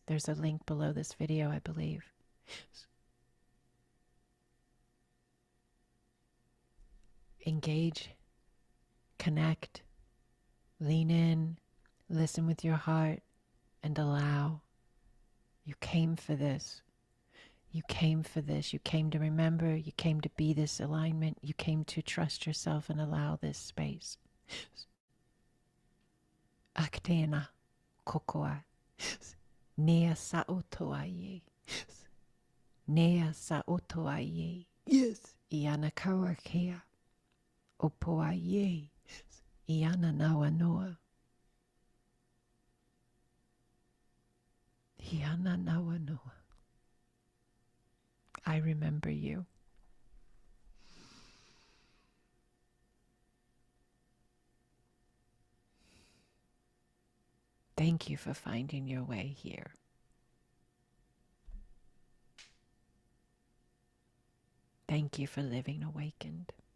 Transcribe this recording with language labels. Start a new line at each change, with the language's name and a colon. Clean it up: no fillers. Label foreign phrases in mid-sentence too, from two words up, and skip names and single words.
English: There's a link below this video, I believe. Engage, connect, lean in, listen with your heart, and allow. You came for this. You came for this. You came to remember. You came to be this alignment. You came to trust yourself and allow this space. Aktena kokoa. Nea sa otoaye. Nea sa otoaye. Yes. Iana kawakea. Opoaye. Iana nawa noa. Iana nawa noa. I remember you. Thank you for finding your way here. Thank you for living awakened.